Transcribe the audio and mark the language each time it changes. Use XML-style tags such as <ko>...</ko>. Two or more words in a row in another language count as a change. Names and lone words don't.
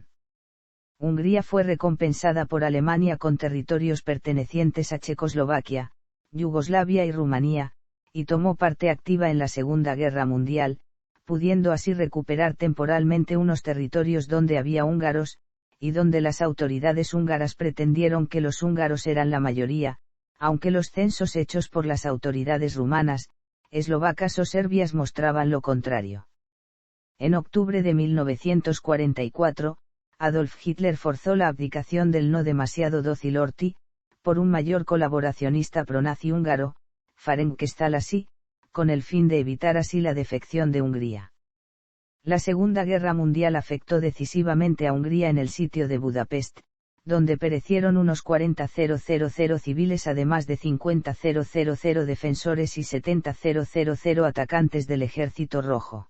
<es>Hungría fue recompensada por Alemania con territorios pertenecientes a Checoslovaquia, Yugoslavia y Rumanía, y tomó parte activa en la Segunda Guerra Mundial, pudiendo así recuperar temporalmente unos territorios donde había húngaros, y donde las autoridades húngaras pretendieron que los húngaros eran la mayoría, aunque los censos hechos por las autoridades rumanas, eslovacas o serbias mostraban lo contrario. En octubre de 1944, Adolf Hitler forzó la abdicación del no demasiado dócil Horthy, por un mayor colaboracionista pronazi húngaro, Ferenc Szálasi, con el fin de evitar así la defección de Hungría. La Segunda Guerra Mundial afectó decisivamente a Hungría en el sitio de Budapest, donde perecieron unos 40.000 civiles además de 50.000 defensores y 70.000 atacantes del Ejército Rojo.</es>